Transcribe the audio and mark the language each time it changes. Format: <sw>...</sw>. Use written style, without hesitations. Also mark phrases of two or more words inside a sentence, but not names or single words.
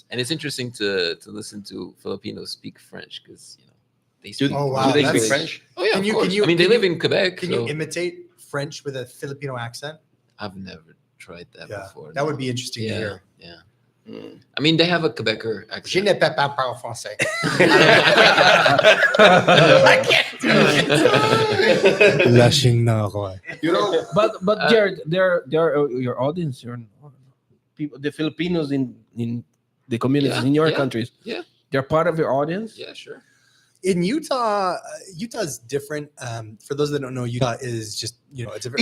<en>And it's interesting to listen to Filipinos speak French because they Do, speak. Oh, wow, do they speak that's- French? Oh yeah, Can of you- course. can you- I mean, they can live you- in Quebec. Can so you imitate French with a Filipino accent? I've never tried that Yeah, before. that would no. be interesting to hear. Yeah. Mm. I mean, they have a Quebecer</en> <fr>Je</fr> <en>accent.</en> <fr>ne peux pas parler français.</fr> <tl>Lashing na ako.</tl> <en>You know, But Jared, they're your audience, your people, the Filipinos in the communities Yeah, in your yeah, countries. yeah. They're part of your audience. Yeah, sure. In Utah, Utah's different. For those that don't know, Utah is just it's a very</en>